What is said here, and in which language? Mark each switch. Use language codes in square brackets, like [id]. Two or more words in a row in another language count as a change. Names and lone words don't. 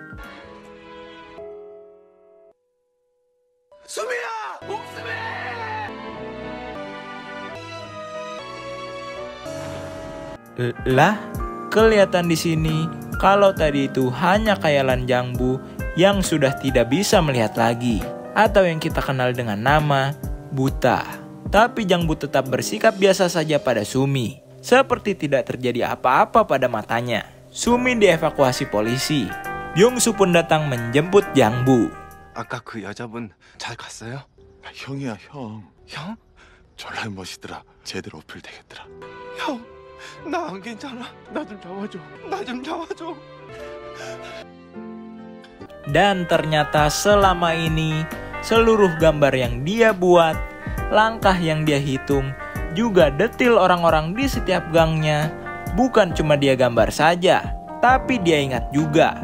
[id] Lah, kelihatan di sini kalau tadi itu hanya khayalan Jangbu yang sudah tidak bisa melihat lagi, atau yang kita kenal dengan nama buta. Tapi Jangbu tetap bersikap biasa saja pada Sumi, seperti tidak terjadi apa-apa pada matanya. Sumi dievakuasi polisi. Byung-su pun datang menjemput Jangbu. [ko] 아까 그 여자분 잘 갔어요? 형이야 형. 형? 졸라 멋있더라. 제대로 어필 되겠더라. 형, 나 안 괜찮아. 나 좀 잡아줘. 나 좀 잡아줘. [id] Dan ternyata selama ini seluruh gambar yang dia buat, langkah yang dia hitung, juga detil orang-orang di setiap gangnya, bukan cuma dia gambar saja, tapi dia ingat juga.